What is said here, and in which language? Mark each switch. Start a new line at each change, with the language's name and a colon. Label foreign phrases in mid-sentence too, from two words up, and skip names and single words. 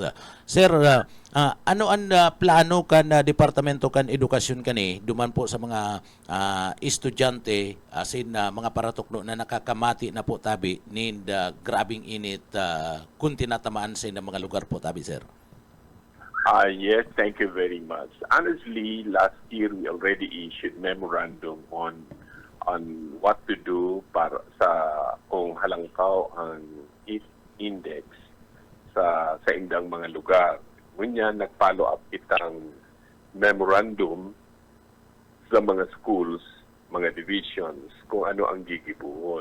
Bikol: Sir, ano ang plano kan Departamento kan Edukasyon kani duman po sa mga estudyante asin mga paratukno na nakakamati na po tabi nin grabing init kung tinatamaan sa mga lugar po tabi, sir?
English: Yes, thank you very much. Honestly, last year we already issued memorandum on what to do
Bikol: para sa kung halangkaw ang heat index sa indang mga lugar. Ngunya nag-follow up itang memorandum sa mga schools, mga divisions, kung ano ang gigibuhon.